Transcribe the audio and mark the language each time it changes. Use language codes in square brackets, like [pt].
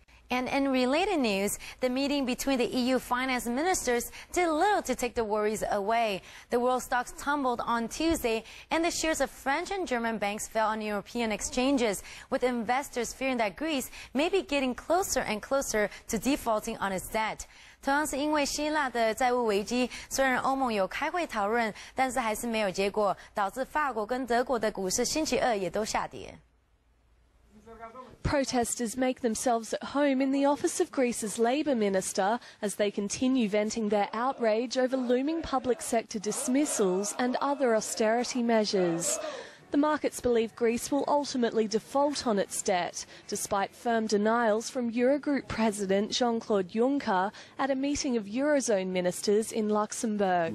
[en] And in related news, the meeting between the EU finance ministers did little to take the worries away. The world stocks tumbled on Tuesday, and the shares of French and German banks fell on European exchanges, with investors fearing that Greece may be getting closer and closer to defaulting on its debt. [zh] 同样是因为希腊的债务危机，虽然欧盟有开会讨论，但是还是没有结果，导致法国跟德国的股市星期二也都下跌。 [en] Protesters make themselves at home in the office of Greece's Labour Minister as they continue venting their outrage over looming public sector dismissals and other austerity measures. The markets believe Greece will ultimately default on its debt, despite firm denials from Eurogroup President Jean-Claude Juncker at a meeting of Eurozone ministers in Luxembourg.